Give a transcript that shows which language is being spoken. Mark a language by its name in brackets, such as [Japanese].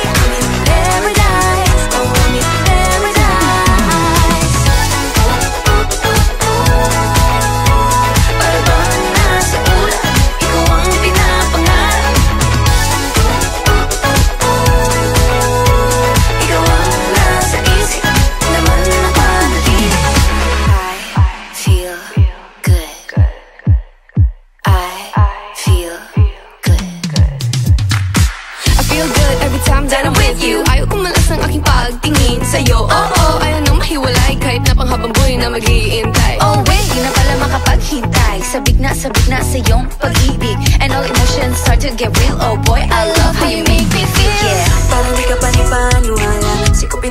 [English] I'm in paradise, oh, I'm in paradise. [Filipino] Para bang nasa ulap, ikaw ang pinapangarap. Ikaw ang nasa isip, naman napanatili. [English] I feel good. I feel good. I feel good every time that I'm with you. [Filipino] Ayaw kumalas ang aking pagtingin sa'yo. Oh, ayaw nang mahiwalay kahit na panghabang buhay na mag-iintay. [English] Oh wait, [Filipino] di na pala makapaghintay. Sabik na sa iyong pag-ibig, [English] and all emotions start to get real. Oh boy, I love how you make me feel. Yeah, [Filipino] parang di ka panipaniwala. [English] Sikupin